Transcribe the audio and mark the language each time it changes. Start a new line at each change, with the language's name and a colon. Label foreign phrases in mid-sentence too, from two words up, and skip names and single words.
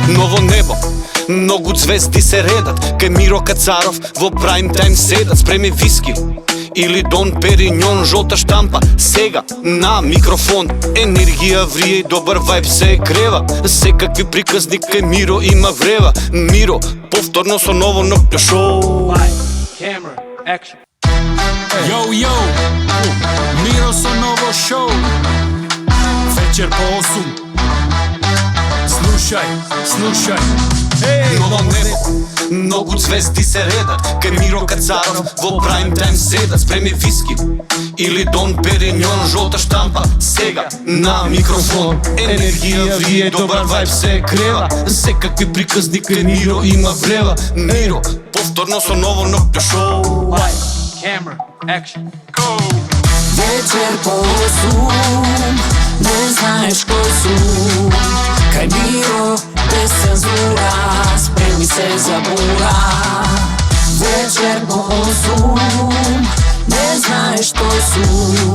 Macedonian: Ново небо, многу звезди се редат, кај Миро Кацаров во прайм тајм седат. Спреми виски или Дон Периньон, жолта штампа, сега на микрофон. Енергија врие и добар вајб се грева, секакви приказни кај Миро има врева. Миро, повторно со ново ноќно шоу.
English: Camera, action.
Macedonian: Йоу, йоу, Миро со ново шоу. Вечер по 8. Слушај, слушај. Ново небо, многу звезди се редат, кај Миро Кацаров во прайм тајм седат. Спреми виски или Дон Периньон, жолта штампа, сега на микрофон. Енергија врие, добар вајб се грева, секакви приказни кај Миро има врева. Миро, повторно со ново ноќно шоу.
English: Camera, action.
Macedonian: Вечер по 8, не знаеш кој сум. Кај Миро, без цензура, спреми се за бура. Вечер по 8, не знаеш кој сум.